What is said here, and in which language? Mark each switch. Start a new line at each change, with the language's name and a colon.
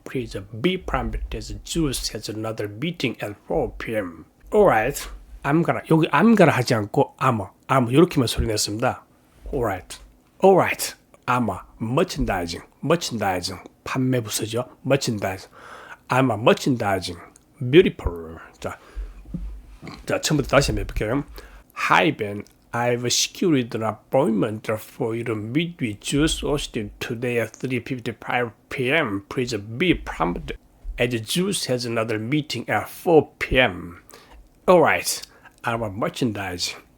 English: Please be prompt as Jules has another meeting at 4 p.m. Alright, I'm gonna
Korean: 여기
English: I'm gonna
Korean: 하지 않고
English: I'm
Korean: 이렇게만 소리 냈습니다.
English: Alright, merchandising
Korean: 판매 부서죠.
English: merchandising. I'm a merchandising. Beautiful.
Korean: 자, 처음부터 다시 한번 해볼게요.
English: Hi Ben, I've secured an appointment for you to meet with Jules Austin today at 3:55 p.m. Please be prompt as Jules has another meeting at 4 p.m. Alright, I'm a merchandising.